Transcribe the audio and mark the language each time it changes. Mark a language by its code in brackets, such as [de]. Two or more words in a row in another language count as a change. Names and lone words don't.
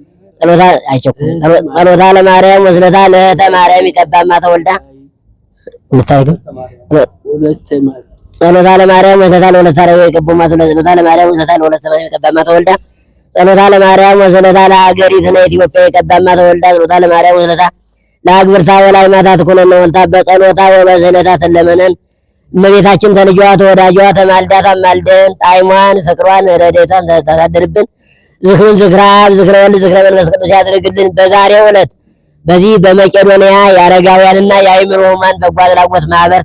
[gez] ጸሎታ ለማርያም ወስለታ ለእተ ማርያም ይቀባማ ተወልዳ ጸሎታ ለማርያም ወስለታ ለወለተ አርያም ይቀቦማ ተወልዳ ጸሎታ ለማርያም ወስለታ ለወለተ ማርያም ይቀባማ ተወልዳ ጸሎታ ለማርያም ወስለታ ለሀገሪትነ ኢትዮጵያ ይቀባማ ተወልዳ ጸሎታ ለማርያም ወስለታ ለአግብርታ ወላይ ማታ ትኩነነ ወልታ በጸሎታ ወበስለታ [am] ተለመነን እመቤታችን ተልጇ ተወዳጇ ተማልዳ ታማልደን ጣዕሟን ፍቅሯን ረድኤቷን ታሳድርብን። [gez] ዝክሩን ዝክረ አብ ዝክረ ወልድ ዝክረ መንፈስ ቅዱስ [am] ያድርግልን። በዛሬው ዕለት በዚህ በመቄዶንያ የአረጋውያንና የአእምሮ ሕሙማን በጎ አድራጎት ማህበር